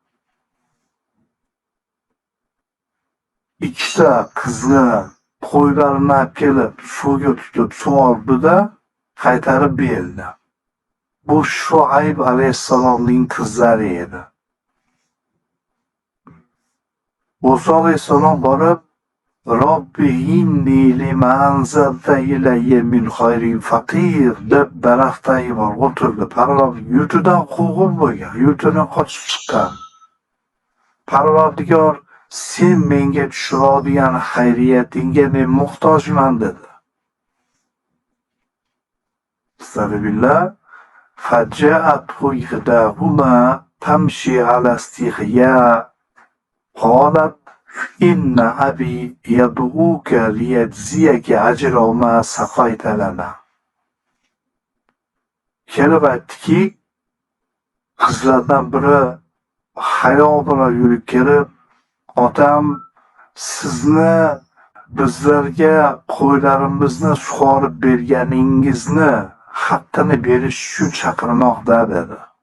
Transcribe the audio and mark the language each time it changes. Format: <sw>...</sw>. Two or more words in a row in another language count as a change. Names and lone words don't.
<uz>Ikkita qizni qo'ylarini olib kelib, suvga tutib sug'ordida qaytarib berdi. Bu Shuayb alayhissalomning qizlari edi. Muso alayhissalom borib,</uz> <ar>رب إني لما أنزلت إلي من خير فقير</ar> <uz>deb daraxtdagi bor o'tirdi. Parvardigor yurtidan quvg'in bo'lgan, yurtidan qochib chiqqan. Parvardigor, sen menga tushiradigan xayriyatingga men muhtojman dedi. Astagfirullah.</uz> <ar>فجاءته إحداهما تمشي على استحياء قالت إن أبي يدعوك ليجزيك أجر ما سقيت لنا.</ar> <uz>Kelib aytdiki, qizlardan biri hayo bilan yurib kelib, otam sizni bizlarga qo'ylarimizni sug'orib berganingizni haqqini berish uchun chaqirmoqda dedi.</uz>